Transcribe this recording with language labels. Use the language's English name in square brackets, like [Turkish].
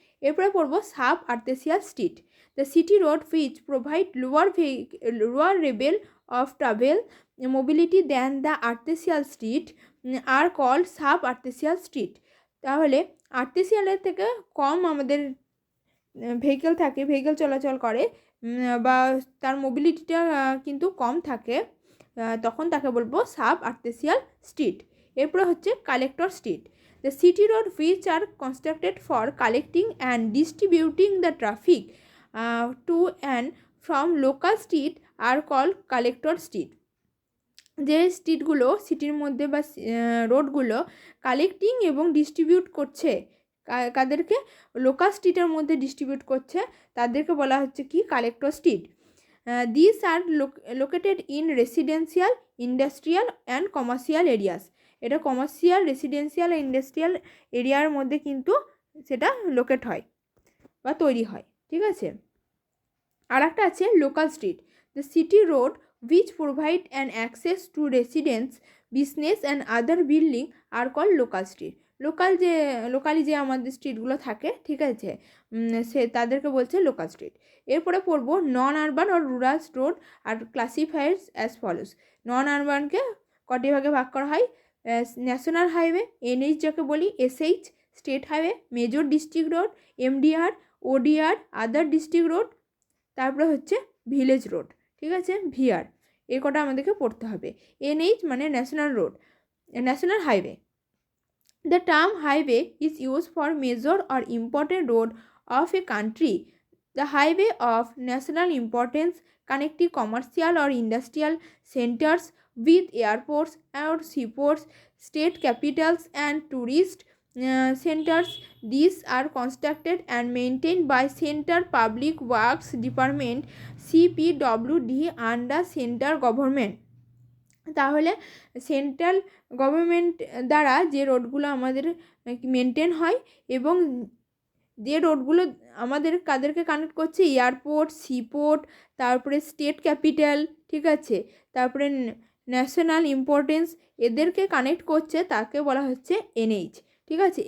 [Bangla] এরপরে পড়ব [English] Sub arterial street. The city road which provide lower level of travel mobility than the arterial street are called sub arterial street. [Bangla] তাহলে আর্টেসিয়ালের থেকে কম আমাদের vehicle চলাচল করে বা তার মোবিলিটিটা কিন্তু কম থাকে, তখন তাকে বলবো সাব আর্টেসিয়াল স্ট্রিট। এরপরে হচ্ছে collector street. [English] The city road which are constructed for collecting and distributing the traffic to and from local street are called collector street. [Bangla] যে স্ট্রিটগুলো সিটির মধ্যে বা রোডগুলো কালেক্টিং এবং ডিস্ট্রিবিউট করছে, কাদেরকে? লোকাল স্ট্রিটের মধ্যে ডিস্ট্রিবিউট করছে, তাদেরকে বলা হচ্ছে কি collector street. [English] This are located in residential, industrial and commercial areas. [Bangla] এটা কমার্শিয়াল, রেসিডেন্সিয়াল, এন্ডাস্ট্রিয়াল এরিয়ার মধ্যে কিন্তু সেটা লোকেট হয় বা তৈরি হয়, ঠিক আছে। আর একটা আছে local street. [English] The city road which provide an access to residents, business and other building are called local street. [Bangla] Locally যে আমাদের স্ট্রিটগুলো থাকে, ঠিক আছে, সে তাদেরকে বলছে লোকাল স্ট্রিট। এরপরে পড়বো [English] Non urban আর rural road are classified as follows. [Bangla] নন আরবানকে কটি ভাগে ভাগ করা হয়? ন্যাশনাল হাইওয়ে, এনএইচ যাকে বলি, SH, state highway, major district road, MDR, ওডিআর, আদার ডিস্ট্রিক্ট রোড, তারপরে হচ্ছে ভিলেজ রোড, ঠিক আছে, ভিআর। এ কটা আমাদেরকে পড়তে হবে। এনএইচ মানে national road, national highway. [English] The term highway is use for major or important road of a country. The highway of national importance connecting commercial or industrial centres with airports or seaports, state capitals and tourist centers. These are constructed and maintained by Central Public Works Department CPWD under central government. [Bangla] তাহলে central government দ্বারা যে রোডগুলো আমাদের maintain হয় এবং যে রোডগুলো আমাদের কাদেরকে connect করছে? এয়ারপোর্ট, সিপোর্ট, তারপরে স্টেট ক্যাপিটাল, ঠিক আছে, তারপরে ন্যাশনাল ইম্পর্টেন্স, এদেরকে কানেক্ট করছে, তাকে বলা হচ্ছে এনএইচ, ঠিক আছে।